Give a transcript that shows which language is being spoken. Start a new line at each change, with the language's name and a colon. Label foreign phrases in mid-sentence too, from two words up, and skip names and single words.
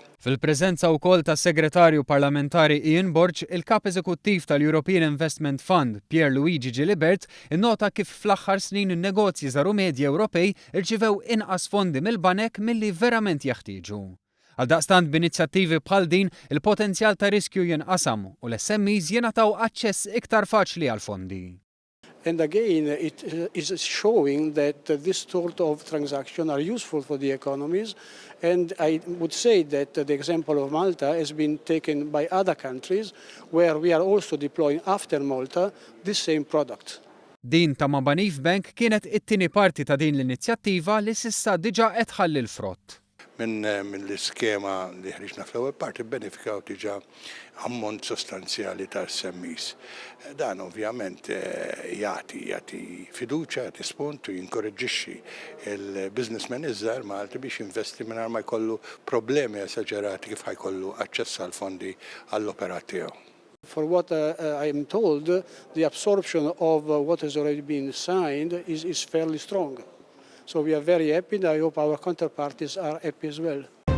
Maltese: Fil-preżenza wkoll tas-Segretarju Parlamentari Ian Borg, il-Kap Eżekuttiv tal-European Investment Fund, Pierluigi Gilibert, innota kif fl-aħħar snin in-negozji żgħar u medji Ewropej irċivew inqas fondi mill-banek milli verament jeħtieġu. Għaldaqstant b'inizjattivi bħal din il-potenzjal ta' riskju jinqasam u l-SMEs jingħataw aċċess iktar faċli għal fondi.
English: And again, it is showing that this sort of transactions are useful for the economies. And I would say that the example of Malta has been taken by other countries where we are also deploying after Malta this same product.
Maltese: Din ta' ma' Banif Bank kienet it-tieni parti ta' din l-inizjattiva li s'issa diġà qed tħalli l-frott. Minn l-iskema li ħriġna fl-ewwel parti benefikaw diġà ammont sostanzjali ta' SMEs. Dan ovvjament jagħti fiduċja, jagħti spunt u jinkoreġġixxi il-businessmen iż-żgħar Malti biex jinvesti mingħajr ma jkollu problemi esaġerati kif ħajkollu aċċess għall fondi għall-operat tiegħu.
English: For what I am told, the absorption of what has already been signed is fairly strong. So we are very happy, and I hope our counterparties are happy as well.